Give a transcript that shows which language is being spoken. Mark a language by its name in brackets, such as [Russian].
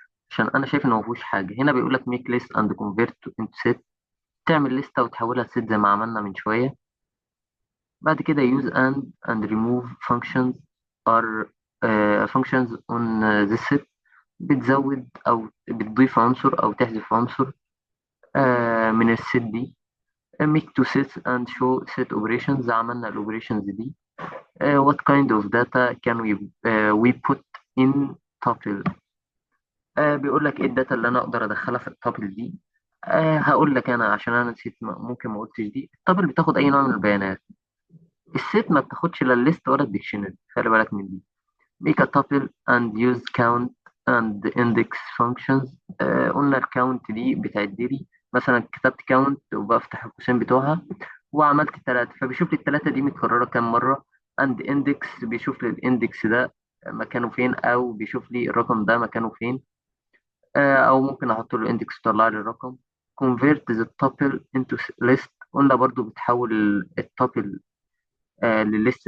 [Arabic] عشان انا شايف انه مفيهوش حاجه. هنا بيقول لك [English] make list and convert into set، [Arabic] تعمل لستة وتحولها لست زي ما عملنا من شويه. بعد كده [English] use and remove functions are functions on this set، [Arabic] بتزود او بتضيف عنصر او تحذف عنصر من الست دي. [English] make to set and show set operations، [Arabic] عملنا الاوبريشنز دي. [English] what kind of data can we put in tuple. [Arabic] بيقول لك ايه الداتا اللي انا اقدر ادخلها في التابل دي. هقول لك انا عشان انا نسيت، ممكن ما قلتش دي. التابل بتاخد اي نوع من البيانات، الست ما بتاخدش لا الليست ولا الديكشنري، خلي بالك من دي. [English] make a tuple and use count and index functions. [Arabic] قلنا الكاونت دي بتعد لي، مثلا كتبت كاونت وبفتح القوسين بتوعها وعملت ثلاثة، فبيشوف لي الثلاثة دي متكررة كام مرة. and index بيشوف لي الاندكس ده مكانه فين، او بيشوف لي الرقم ده مكانه فين. او ممكن احط له الاندكس ويطلع لي الرقم. [English] convert the tuple into list، [Arabic] قلنا برضو بتحول التابل لليست.